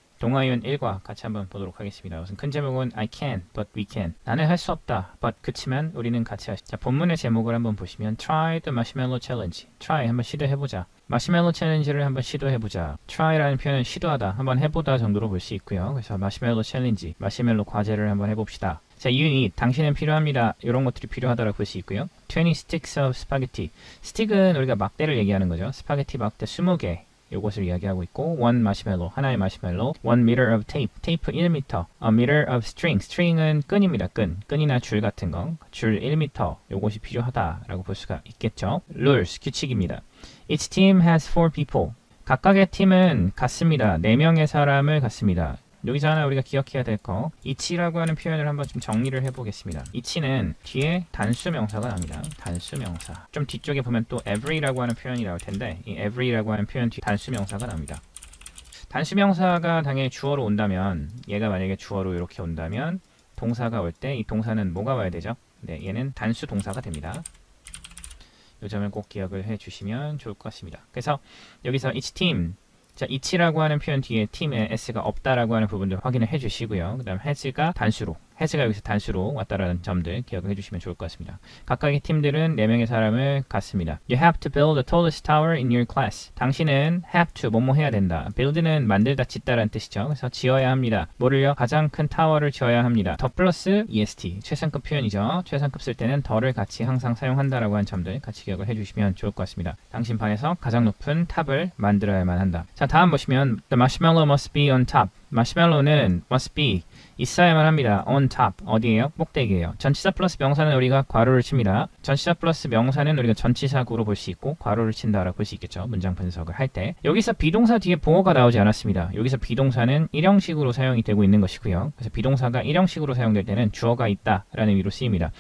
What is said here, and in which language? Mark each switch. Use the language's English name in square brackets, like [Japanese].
[Korean] 동화유연 1과 같이 한번 보도록 하겠습니다. 우선 큰 제목은 [English] I can, but we can. [Korean] 나는 할 수 없다, but 그치만 우리는 같이 할 수. 자, 본문의 제목을 한번 보시면 [English] Try the marshmallow challenge. [Korean] Try 한번 시도해보자. 마시멜로 챌린지를 한번 시도해보자. try라는 표현은 시도하다, 한번 해보다 정도로 볼 수 있고요. 그래서 마시멜로 챌린지, 마시멜로 과제를 한번 해봅시다. 자, [English] you need, [Korean] 당신은 필요합니다. 이런 것들이 필요하다라고 볼 수 있고요. [English] 20 sticks of spaghetti. [Korean] 스틱은 우리가 막대를 얘기하는 거죠. 스파게티 막대 20개. 요것을 이야기하고 있고, one 마시멜로, 하나의 마시멜로, [English] 1 meter of tape, [Korean] 테이프 1m, [English] a meter of string, [Korean] string은 끈입니다. 끈이나 줄 같은 거, 줄 1m, 요것이 필요하다라고 볼 수가 있겠죠. rules, 규칙입니다. [English] Each team has 4 people. [Korean] 각각의 팀은 같습니다. 4명의 사람을 갖습니다. 여기서 하나 우리가 기억해야 될 거, each라고 하는 표현을 한번 좀 정리를 해보겠습니다. each는 뒤에 단수 명사가 나옵니다. 단수 명사. 좀 뒤쪽에 보면 또 every라고 하는 표현이 나올 텐데, 이 every라고 하는 표현 뒤에 단수 명사가 나옵니다. 단수 명사가 당연히 주어로 온다면, 얘가 만약에 주어로 이렇게 온다면 동사가 올 때 이 동사는 뭐가 와야 되죠? 네, 얘는 단수 동사가 됩니다. 이 점을 꼭 기억을 해주시면 좋을 것 같습니다. 그래서 여기서 each team, 자, each라고 하는 표현 뒤에 팀에 s가 없다라고 하는 부분들 확인을 해주시고요. 그 다음 has가 단수로, has가 여기서 단수로 왔다라는 점들 기억을 해주시면 좋을 것 같습니다. 각각의 팀들은 4명의 사람을 갖습니다. [English] You have to build the tallest tower in your class. [Korean] 당신은 have to, 뭐뭐 해야 된다. build는 만들다, 짓다라는 뜻이죠. 그래서 지어야 합니다. 뭐를요? 가장 큰 타워를 지어야 합니다. 더 플러스 est, 최상급 표현이죠. 최상급 쓸 때는 더를 같이 항상 사용한다라고 하는 점들 같이 기억을 해주시면 좋을 것 같습니다. 당신 반에서 가장 높은 탑을 만들어야만 한다. 자, 다음 보시면 [English] The marshmallow must be on top. [Korean] 마시멜로는 must be, 있어야만 합니다. on top, 어디에요? 꼭대기에요. 전치사 플러스 명사는 우리가 괄호를 칩니다. 전치사 플러스 명사는 우리가 전치사구로 볼 수 있고 괄호를 친다라고 볼 수 있겠죠. 문장 분석을 할 때. 여기서 비동사 뒤에 보어가 나오지 않았습니다. 여기서 비동사는 일형식으로 사용이 되고 있는 것이고요. 그래서 비동사가 일형식으로 사용될 때는 주어가 있다라는 의미로 쓰입니다.